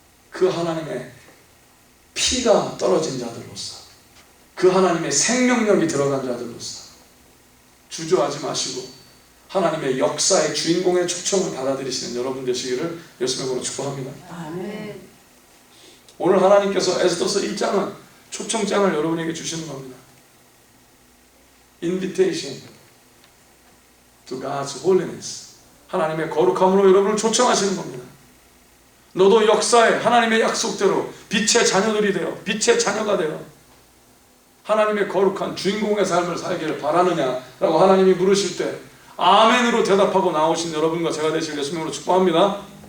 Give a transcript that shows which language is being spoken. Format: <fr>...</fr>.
<ko>그 하나님의 피가 떨어진 자들로서, 그 하나님의 생명력이 들어간 자들로서 주저하지 마시고 하나님의 역사의 주인공의 초청을 받아들이시는 여러분 되시기를 예수님의 이름으로 축복합니다. 아멘. 오늘 하나님께서 에스더서 1장은 초청장을 여러분에게 주시는 겁니다.</ko> <en>Invitation to God's holiness.</en> <ko>하나님의 거룩함으로 여러분을 초청하시는 겁니다. 너도 역사에 하나님의 약속대로 빛의 자녀들이 되어 빛의 자녀가 되어 하나님의 거룩한 주인공의 삶을 살기를 바라느냐라고 하나님이 물으실 때 아멘으로 대답하고 나오신 여러분과 제가 되시길 예수님으로 축복합니다.</ko>